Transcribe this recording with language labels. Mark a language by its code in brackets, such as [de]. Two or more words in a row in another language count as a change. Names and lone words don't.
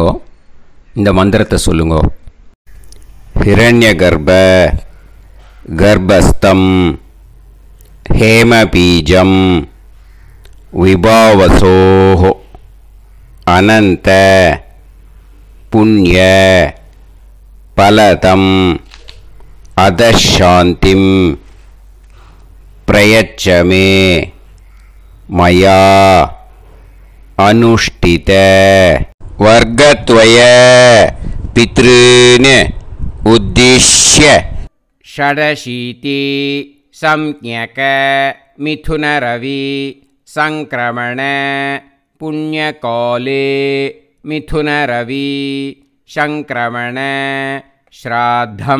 [ta] இந்த மந்திரத்தை சொல்லுங்கோ. [sa] हिरण्य गर्भ गर्भस्थम् हेमबीजम् विभावसोः अनन्त पुण्य फलदम् अतः शान्तिम् प्रयच्छ मे मया अनुष्ठित वर्गद्वय पितॄन् उद्दिश्य षडशीति सम्ज्ञक मिथुनरवि संक्रमण पुण्यकाले मिथुनरवि संक्रमण श्राद्धं